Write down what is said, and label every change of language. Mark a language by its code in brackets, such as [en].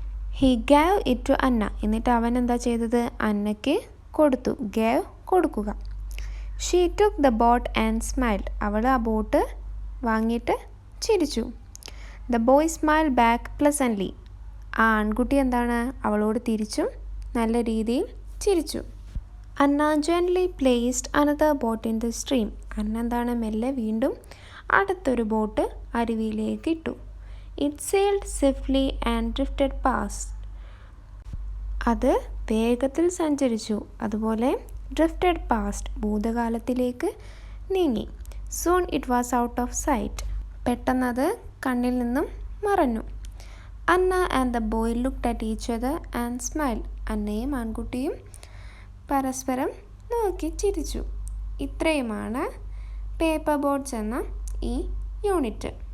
[en] He gave it to Anna. [ml] എന്നിട്ട് അവൻ എന്താ ചെയ്തത്? അന്നയ്ക്ക് കൊടുത്തു. [en] Gave, കൊടുക്കുക. She took the boat and smiled. [ml] അവൾ ആ ബോട്ട് വാങ്ങിയിട്ട് ചിരിച്ചു. [en] The boy smile back pleasantly. [ml] ആ ആൺകുട്ടി എന്താണ് അവളോട് തിരിച്ചും നല്ല രീതിയിൽ ചിരിച്ചു. [en] Anna gently placed another boat in the stream. [ml] അന്ന എന്താണ് മെല്ലെ വീണ്ടും അടുത്തൊരു ബോട്ട് അരുവിയിലേക്ക് ഇട്ടു. [en] It sailed swiftly and drifted past. [ml] അത് വേഗത്തിൽ സഞ്ചരിച്ചു. അതുപോലെ [en] drifted past [ml] ഭൂതകാലത്തിലേക്ക് നീങ്ങി. [en] Soon it was out of sight. [ml] പെട്ടെന്നത് കണ്ണിൽ നിന്നും മറഞ്ഞു. [en] Anna and the boy looked at each other and smiled. [ml] അന്നയും ആൺകുട്ടിയും പരസ്പരം നോക്കി ചിരിച്ചു. ഇത്രയുമാണ് പേപ്പർ ബോട്ട്സ് എന്ന ഈ യൂണിറ്റ്.